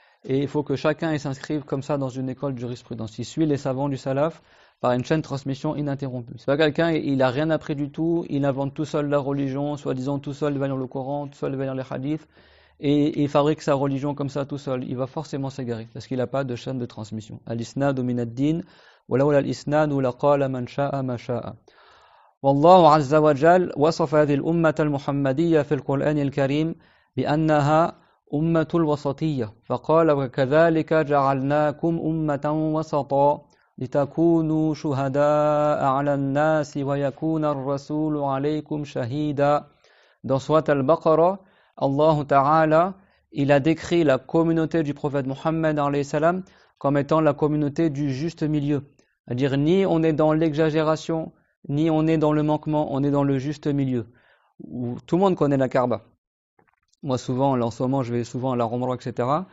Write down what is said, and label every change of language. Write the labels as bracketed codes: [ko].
[fr] Et il faut que chacun s'inscrive comme ça dans une école de jurisprudence. Il suit les savants du Salaf par une chaîne de transmission ininterrompue. C'est pas quelqu'un, il n'a rien appris du tout, il invente tout seul la religion, soi-disant tout seul, il va lire le Coran, tout seul, il va lire les hadiths, et il fabrique sa religion comme ça tout seul. Il va forcément s'égarer, parce qu'il n'a pas de chaîne de transmission. [ar] Al-isnadu min ad-din, wa lawla al-isnadu laqala man sha'a ma sha'a. والله عز وجل وصف هذه الأمة المحمدية في القرآن الكريم بأنها أمة الوسطية فقال وكذلك جعلناكم أمة وسطا لتكونوا شهداء على الناس ويكون الرسول عليكم شهيدا. [fr] Dans Surat al-Baqarah, Allah Ta'ala, il a décrit la communauté du prophète Mohammed alayhi salam comme étant la communauté du juste milieu. C'est-à-dire ni on est dans l'exagération, ni on est dans le manquement, on est dans le juste milieu. Où tout le monde connaît la Kaaba. Moi souvent, là en ce moment, je vais souvent à la Umrah, etc.